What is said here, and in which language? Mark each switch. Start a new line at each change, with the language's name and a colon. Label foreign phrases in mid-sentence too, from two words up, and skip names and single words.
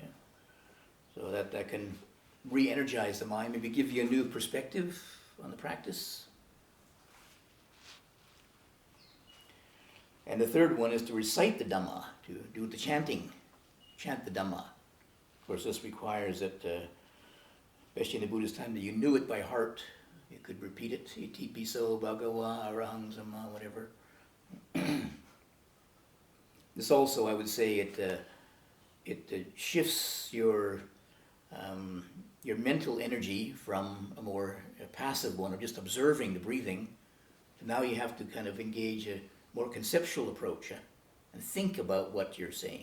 English: So that can re-energize the mind, maybe give you a new perspective on the practice. And the third one is to recite the Dhamma, to do the chanting, chant the Dhamma. Of course, this requires that, especially in the Buddhist time, that you knew it by heart. You could repeat it,
Pali: iti piso bhagawa arahang samma,
English: whatever. This also, I would say, it shifts your mental energy from a more passive one of just observing the breathing. Now you have to kind of engage a more conceptual approach and think about what you're saying.